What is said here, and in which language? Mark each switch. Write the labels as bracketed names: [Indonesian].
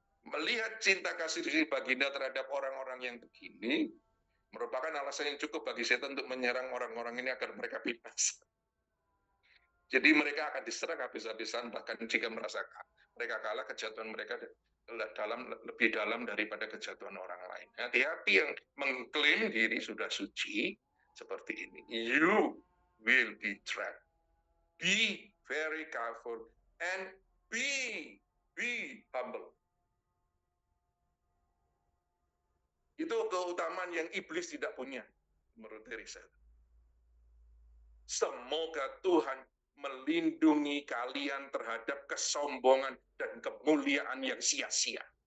[Indonesian] Melihat cinta kasih baginda terhadap orang-orang yang begini merupakan alasan yang cukup bagi setan untuk menyerang orang-orang ini agar mereka binasa. Jadi mereka akan diserang habis-habisan, bahkan jika merasa mereka kalah, kejatuhan mereka lebih dalam daripada kejatuhan orang lain. Hati-hati yang mengklaim diri sudah suci seperti ini. [English] You will be trapped. Be very careful and be humble. [Indonesian] Itu keutamaan yang iblis tidak punya, menurut Teresa. Semoga Tuhan melindungi kalian terhadap kesombongan dan kemuliaan yang sia-sia.